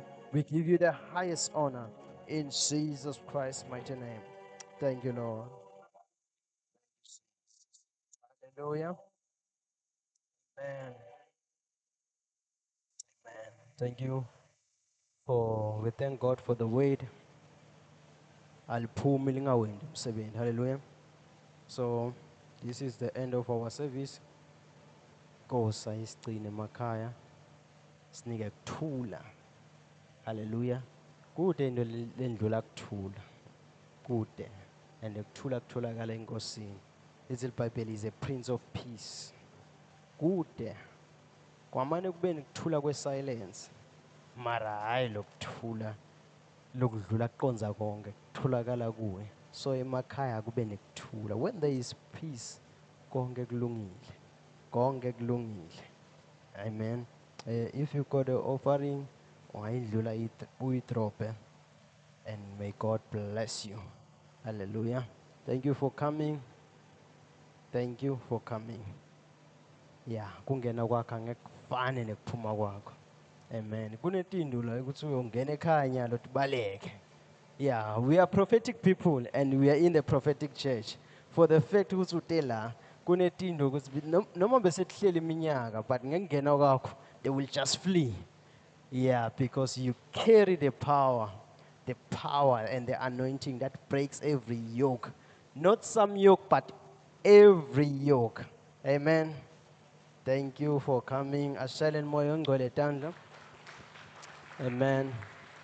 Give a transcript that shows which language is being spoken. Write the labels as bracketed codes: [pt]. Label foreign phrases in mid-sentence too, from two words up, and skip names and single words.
[en] We give you the highest honor in Jesus Christ's mighty name. Thank you, Lord. Hallelujah. Amen. Amen. Thank you we thank God for the word. [ss] Aliphumi lingawendi umsebenzi. Hallelujah. [en] So this is the end of our service. [ss] Kosa isigcine emakhaya. Sinike kuthula. Hallelujah. Kude into lendlula kuthula. Kude. And kuthula kutholakala enkosini. Ithi iBhayibheli [en] is a prince of peace. [ss] Kude. Kwamane kube nikuthula kwesilence. Mara hayi lokuthula lokudlula kuqonza konke kutholakala kuwe. So emakhaya kube nekuthula. [en] When there is peace, [ss] konke kulungile. Konke kulungile. Amen. [en] If you got the offering, [ss] ungayidlula uyidrope, [en] and may God bless you. Hallelujah. Thank you for coming. Thank you for coming. Yeah, [ss] kungena kwakho angekufane nekuphuma kwakho. Amen. Kunetinto la ukuthi uyongena ekhaya nyalo tibaleke. [en] Yeah, we are prophetic people and we are in the prophetic church. For the fact [ss] ukuthi utela kunetinto ukuthi noma besekuhleli iminyaka but ngekungena kwakho [en] they will just flee. Yeah, because you carry the power and the anointing that breaks every yoke. Not some yoke, but every yoke. Amen. Thank you for coming. [ss] Ashalen moyo ngcwele tandla. Amen.